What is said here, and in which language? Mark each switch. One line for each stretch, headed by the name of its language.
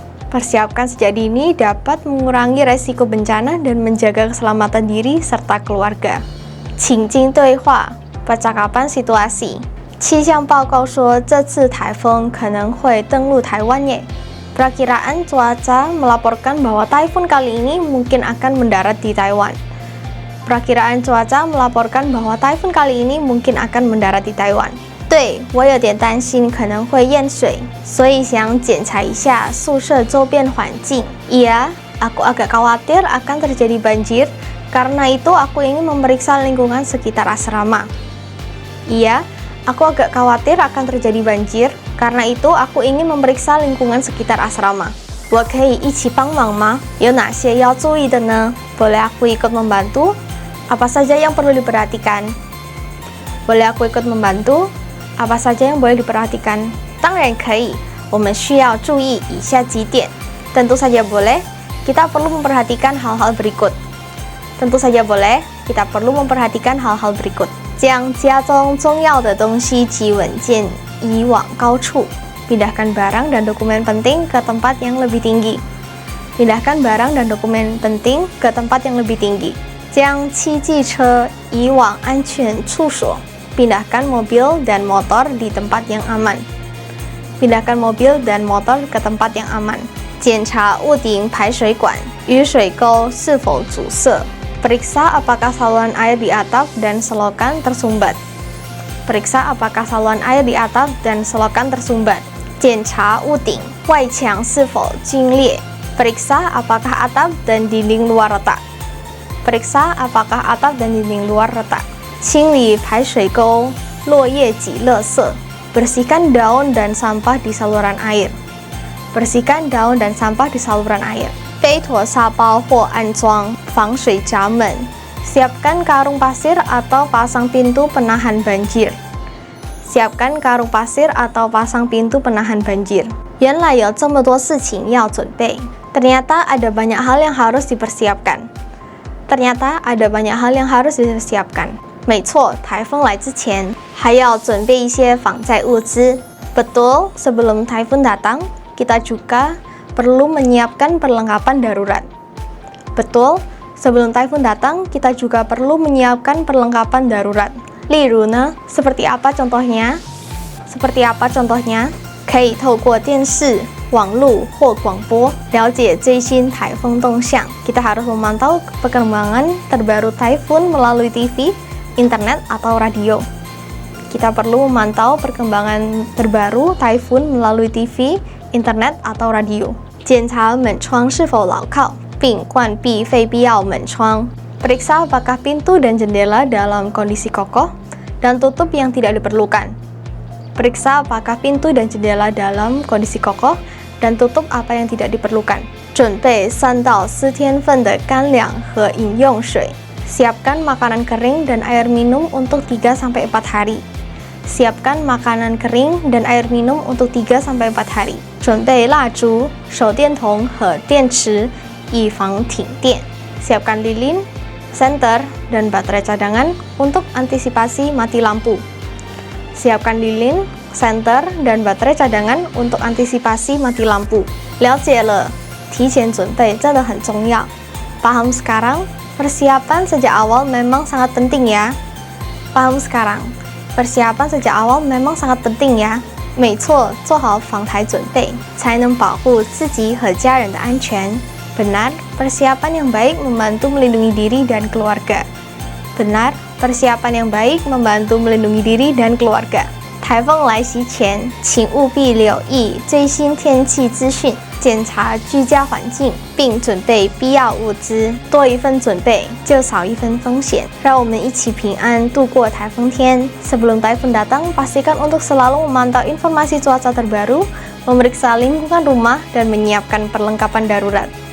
Indonesian: Persiapkan sejak dini dapat mengurangi resiko bencana dan menjaga keselamatan diri serta keluarga.
Chinese: 情境对话
Indonesian: percakapan situasi.
Chinese: 气象报告说这次台风可能会登陆台湾耶。
Indonesian: Perakiraan cuaca melaporkan bahwa taifun kali ini mungkin akan mendarat di Taiwan. Perakiraan cuaca melaporkan bahwa taifun kali ini mungkin akan mendarat di Taiwan.
Chinese: 对，我有点担心可能会淹水，所以想检查一下宿舍周边环境。
Indonesian: Iya, aku agak khawatir akan terjadi banjir, karena itu aku ingin memeriksa lingkungan sekitar asrama. Iya, aku agak khawatir akan terjadi banjir, karena itu aku ingin memeriksa lingkungan sekitar asrama.
Chinese: 我可以一起帮忙吗？有哪些要注意的呢？
Indonesian: Boleh aku ikut membantu? Apa saja yang perlu diperhatikan? Boleh aku ikut membantu? Apa saja yang boleh diperhatikan?
Chinese: 当然可以，我们需要注意以下几点。
Indonesian: Tentu saja boleh, kita perlu memperhatikan hal-hal berikut. Tentu saja boleh, kita perlu memperhatikan hal-hal berikut.
Chinese: 将家中重要的东西及文件移往高处.
Indonesian: Pindahkan barang dan dokumen penting ke tempat yang lebih tinggi. Pindahkan barang dan dokumen penting ke tempat yang lebih tinggi.
Chinese: 将汽机车移往安全处所.
Indonesian: Pindahkan mobil dan motor di tempat yang aman. Pindahkan mobil dan motor ke tempat yang aman.
Chinese: 检查屋顶排水管、雨水沟是否阻塞.
Indonesian: Periksa apakah saluran air di atap dan selokan tersumbat. Periksa apakah saluran air di atap dan selokan tersumbat.
Chinese: 检查屋顶外墙是否龟裂.
Indonesian: Periksa apakah atap dan dinding luar retak. Periksa apakah atap dan dinding luar retak.
Chinese: 清理排水沟、落叶及垃圾.
Indonesian: Bersihkan daun dan sampah di saluran air. Bersihkan daun dan sampah di saluran air.
Chinese: 背妥沙包或安装防水闸门.
Indonesian: Siapkan karung pasir atau pasang pintu penahan banjir. Siapkan karung pasir atau pasang pintu penahan banjir.
Chinese: 原来有这么多事情要准备.
Indonesian: Ternyata ada banyak hal yang harus dipersiapkan. Ternyata ada banyak hal yang harus dipersiapkan.
Chinese: 没错，台风来之前还要准备一些防灾物资。
Indonesian: Betul, sebelum taifun datang, kita juga perlu menyiapkan perlengkapan darurat. Betul, sebelum taifun datang, kita juga perlu menyiapkan perlengkapan darurat.
Chinese: 例如呢，
Indonesian: seperti apa contohnya? Seperti apa contohnya?
Chinese: 可以透过电视、网络或广播了解最新台风动向.
Indonesian: Kita harus memantau perkembangan terbaru taifun melalui TV, internet atau radio. Kita perlu memantau perkembangan terbaru taifun melalui TV, internet atau radio.
Chinese: 检查门窗是否牢靠，并关闭非必要门窗.
Indonesian: Periksa apakah pintu dan jendela dalam kondisi kokoh dan tutup yang tidak diperlukan. Periksa apakah pintu dan jendela dalam kondisi kokoh dan tutup apa yang tidak diperlukan.
Chinese: 准备3到4天份的干粮和饮用水.
Indonesian: Siapkan makanan kering dan air minum untuk 3-4 hari. Siapkan makanan kering dan air minum untuk 3-4 hari.
Chinese: 准备蜡烛、手电筒和电池，以防停电.
Indonesian: Siapkan lilin, senter, dan baterai cadangan untuk antisipasi mati lampu. Siapkan lilin, senter, dan baterai cadangan untuk antisipasi mati lampu.
Chinese: 了解了，提前准备真的很重要。
Indonesian: Paham sekarang? Persiapan sejak awal memang sangat penting ya. Paham sekarang? Persiapan sejak awal memang sangat penting ya.
Chinese: 没错，做好防台准备，才能保护自己和家人的安全。
Indonesian: Benar, persiapan yang baik membantu melindungi diri dan keluarga. Benar, persiapan yang baik membantu melindungi diri dan keluarga.
Chinese: 台风来袭前，请务必留意最新天气资讯，检查居家环境，并准备必要物资。多一份准备，就少一分风险。让我们一起平安度过台风天。
Indonesian: Sebelum taifun datang, pastikan untuk selalu memantau informasi cuaca terbaru, memeriksa lingkungan rumah, dan menyiapkan perlengkapan darurat.